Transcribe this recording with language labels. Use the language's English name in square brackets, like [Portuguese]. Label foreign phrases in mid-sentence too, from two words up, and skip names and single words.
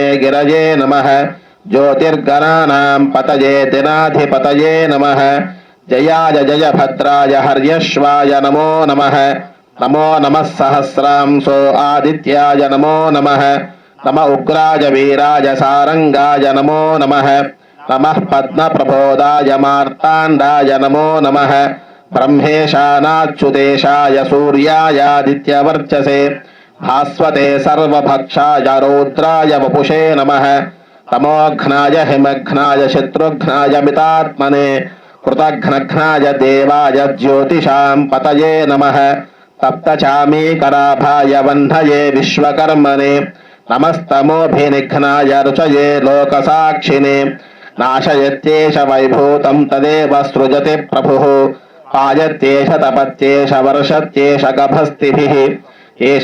[Sanskrit] గిరజే నమః జ్యోతిర్గణానాం పతయే దినాధిపతయే నమః జయాయ జయ భద్రాయ హర్యశ్వాయ నమో నమః నమో నమః సహస్రాంశో ఆదిత్యాయ నమో నమః నమ ఉగ్రాయ వీరాయ సారంగాయ నమో నమః నమః పద్మప్రబోధాయ మార్తాండాయ నమో నమః బ్రహ్మేశానాచ్యుతేశాయ సూర్యాయాదిత్యవర్చసే भास्वते सर्वभक्षाय रौद्राय वपुषे नमः तमोघ्नाय हिमघ्नाय शत्रुघ्नाय मितात्मने कृतघ्नघ्नाय देवाय ज्योतिषां पतये नमः तप्तचामीकराभाय वह्नये विश्वकर्मणे नमस्तमोभिनिघ्नाय रुचये लोकसाक्षिणे नाशयत्येष वैभूतं तदेव सृजति प्रभुः पायत्येष तपत्येष वर्षत्येष गभस्तिभिः एष